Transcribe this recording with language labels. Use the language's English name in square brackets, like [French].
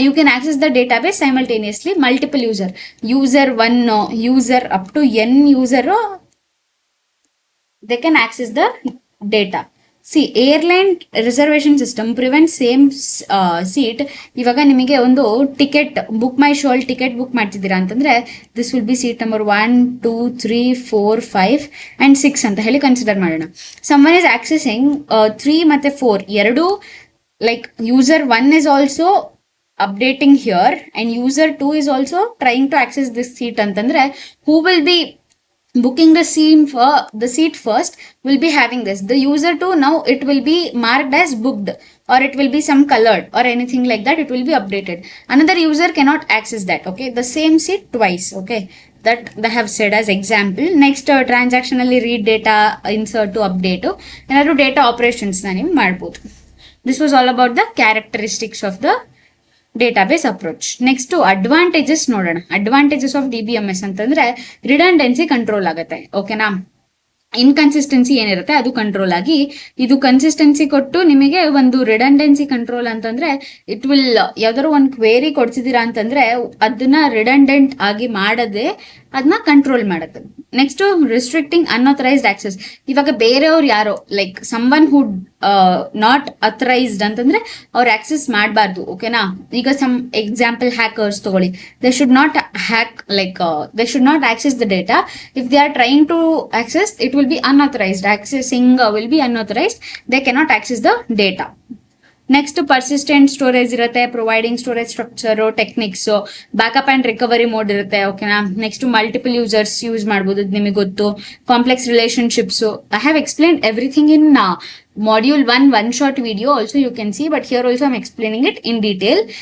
[English] You can access the database simultaneously multiple user 1, user up to N user they can access the data. Airline reservation system prevent same seat. [Kannada] ಇವಾಗ ನಿಮಗೆ ಒಂದು ticket book ಮೈ show ಅಲ್ಲಿ ticket book ಮಾಡ್ತಿದ್ದೀರಾ ಅಂತಂದ್ರೆ [English] this will be seat number [Kannada] 1, 2, 3, 4, 5 and 6 ಅಂತ ಹೇಳಿ consider ಮಾಡೋಣ. [English] someone is accessing 3 [Kannada] ಮತ್ತೆ 4 ಎರಡು, [English] Like user 1 is also updating here and user 2 is also trying to access this seat ಅಂತಂದ್ರೆ who will be booking the seat first will be having this. The user 2, now it will be marked as booked, or it will be some colored or anything like that, it will be updated. Another user cannot access that. Okay, the same seat twice. Okay, that they have said as example. Next transactionally read data, insert to update, [Kannada] ಏನಾದ್ರು data operations ನ ನೀವು ಮಾಡ್ಬೋದು. [English] This was all about the characteristics of the database approach. [Kannada] Next advantages ನೋಡೋಣ. Advantages of DBMS ಅಂತಂದ್ರೆ redundancy control ಆಗುತ್ತೆ. ಓಕೆನಾ. Inconsistency ಏನಿರುತ್ತೆ ಅದು ಕಂಟ್ರೋಲ್ ಆಗಿ, ಇದು ಕನ್ಸಿಸ್ಟೆನ್ಸಿ ಕೊಟ್ಟು ನಿಮಗೆ ಒಂದು ರಿಡಂಡೆನ್ಸಿ ಕಂಟ್ರೋಲ್ ಅಂತಂದ್ರೆ ಇಟ್ ವಿಲ್ ಯಾವ್ದಾದ್ರು ಒಂದು ಕ್ವೇರಿ ಕೊಡ್ತಿದ್ದೀರಾ ಅಂತಂದ್ರೆ ಅದನ್ನ ರಿಡಂಡೆಂಟ್ ಆಗಿ ಮಾಡದೆ ಅದನ್ನ ಕಂಟ್ರೋಲ್ ಮಾಡುತ್ತೆ. Next restricting unauthorised access. ಇವಾಗ ಬೇರೆಯವ್ರು ಯಾರೋ like [English] someone who not authorised [Kannada] ಅಂತಂದ್ರೆ ಅವ್ರು ಆಕ್ಸೆಸ್ ಮಾಡಬಾರ್ದು. ಓಕೆನಾ. [English] ಈಗ some example hackers ತಗೊಳ್ಳಿ, they should not hack, like they should not access the data. If they are trying to access, it will be unauthorized. Accessing will be unauthorized. They cannot access the data. Next persistent storage ಇರುತ್ತೆ, providing storage structure techniques, backup and recovery mode ಇರುತ್ತೆ. ಓಕೆನಾ. [Kannada] Next multiple users use ಮಾಡ್ಬೋದು, ನಿಮಗೆ ಗೊತ್ತು. [English] Complex relationships, I have explained everything in module 1 short video also you can see, but here also I'm explaining it in detail.